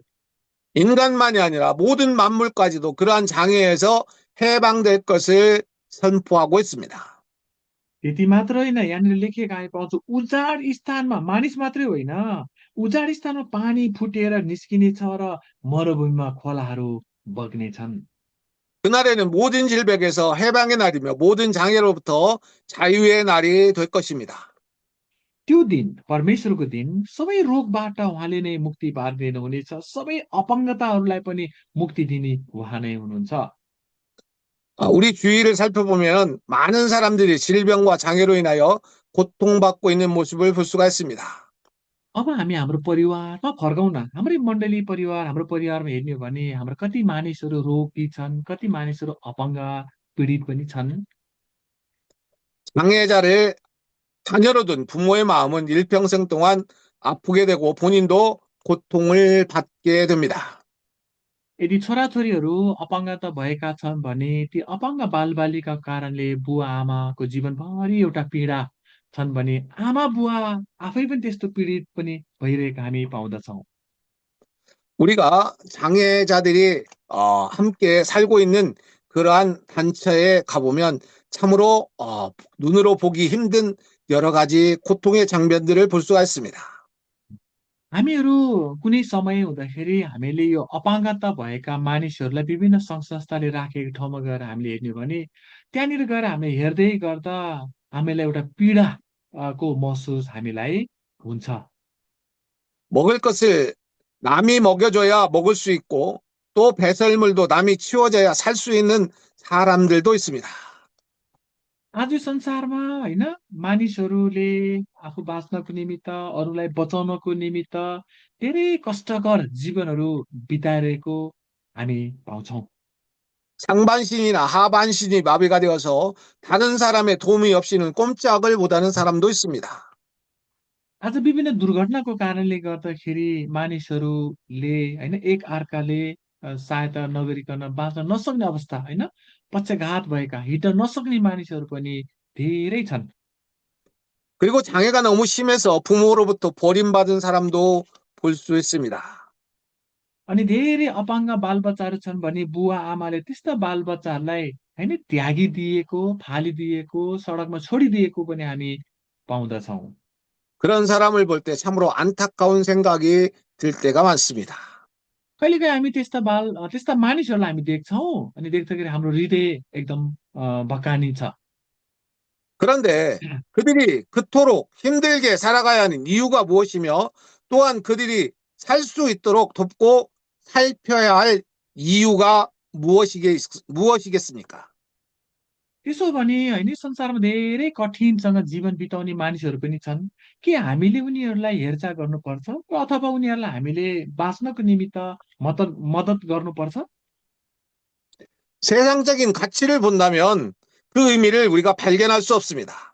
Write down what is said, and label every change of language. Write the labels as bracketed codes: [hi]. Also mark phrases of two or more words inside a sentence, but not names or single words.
[ko] 인간만이 아니라 모든 만물까지도 그러한 장애에서 해방될 것을 선포하고 있습니다. [ne] त्यति मात्र होइन, यहाँनिर लेखिएको हामी पाउँछौँ, उजाड स्थानमा मानिस मात्रै होइन, उजाड स्थानमा पानी फुटेर निस्किनेछ र मरुभूमिमा खोलाहरू बग्नेछन्। [ko] 그날에는 모든 질병에서 해방의 날이며 모든 장애로부터 자유의 날이 될 것입니다. [ne] त्यो दिन, परमेश्वरको दिन, सबै रोगबाट उहाँले नै मुक्ति पारिदिनुहुनेछ, सबै अपङ्गताहरूलाई पनि मुक्ति दिने उहाँ नै हुनुहुन्छ। [ko] 우리 주위를 살펴보면 많은 사람들이 질병과 장애로 인하여 고통받고 있는 모습을 볼 수가 있습니다. [ne] अब हामी हाम्रो परिवारमा फर्कौँ न। हाम्रै मण्डली परिवार, हाम्रो परिवारमा हेर्ने हो भने हाम्रो कति मानिसहरू रोगी छन्, कति मानिसहरू अपङ्ग पीडित पनि छन्। [ko] 장애자를 자녀로 둔 부모의 마음은 일평생 동안 아프게 되고 본인도 고통을 받게 됩니다. [ne] यदि छोराछोरीहरू अपाङ्गता भएका छन् भने ती अपाङ्ग बालबालिकाका कारणले बुवा आमाको जीवनभरि एउटा पीडा छन् भने आमा बुवा आफै पनि त्यस्तो पीडित पनि भइरहेका हामी पाउँदछौँ। [ko] 우리가 장애자들이 함께 살고 있는 그러한 단체에 가보면 참으로 눈으로 보기 힘든 여러 가지 고통의 장면들을 볼 수가 있습니다. [ne] हामीहरू कुनै समय हुँदाखेरि हामीले यो अपाङ्गता भएका मानिसहरूलाई विभिन्न सङ्घ संस्थाले राखेको ठाउँमा गएर हामीले हेर्ने हो भने त्यहाँनिर गएर हामीले हेर्दै गर्दा हामीलाई एउटा पीडा को महसुस हामीलाई हुन्छ। [ko] 먹을 것을 남이 먹여줘야 먹을 수 있고 또 배설물도 남이 치워줘야 살 수 있는 사람들도 있습니다. [ne] आज यो संसारमा होइन मानिसहरूले आफू बाँच्नको निमित्त, अरूलाई बचाउनको निमित्त धेरै कष्टकर जीवनहरू बिताइरहेको हामी पाउँछौँ। [ko] 상반신이나 하반신이 마비가 되어서 다른 사람의 도움이 없이는 꼼짝을 못하는 사람도 있습니다. [ne] आज विभिन्न दुर्घटनाको कारणले गर्दाखेरि मानिसहरूले होइन एक अर्काले सहायता नगरिकन बाँच्न नसक्ने अवस्था होइन, पक्षघात भएका हिँड्न नसक्ने मानिसहरू पनि धेरै छन्। [ko] 그리고 장애가 너무 심해서 부모로부터 버림받은 사람도 볼 수 있습니다. [ne] अनि धेरै अपाङ्ग बालबच्चाहरू छन् भने बुवा आमाले त्यस्ता बालबच्चाहरूलाई होइन त्यागिदिएको, फालिदिएको, सडकमा छोडिदिएको पनि हामी पाउँदछौँ। [ko] 그런 사람을 볼 때 참으로 안타까운 생각이 들 때가 많습니다. [ne] कहिलेकाहीँ हामी त्यस्ता मानिसहरूलाई हामी देख्छौँ अनि देख्दाखेरि हाम्रो हृदय एकदम भकानिन्छ। [ko] 그런데 그들이 그토록 힘들게 살아가야 하는 이유가 무엇이며 또한 그들이 살 수 있도록 돕고 살펴야 할 이유가 무엇이겠습니까? [ne] त्यसो भने होइन संसारमा धेरै कठिनसँग जीवन बिताउने मानिसहरू पनि छन्। के हामीले उनीहरूलाई हेरचाह गर्नुपर्छ अथवा उनीहरूलाई हामीले बाँच्नको निमित्त मद्दत मद्दत गर्नुपर्छ? [ko] 세상적인 가치를 본다면 그 의미를 우리가 발견할 수 없습니다.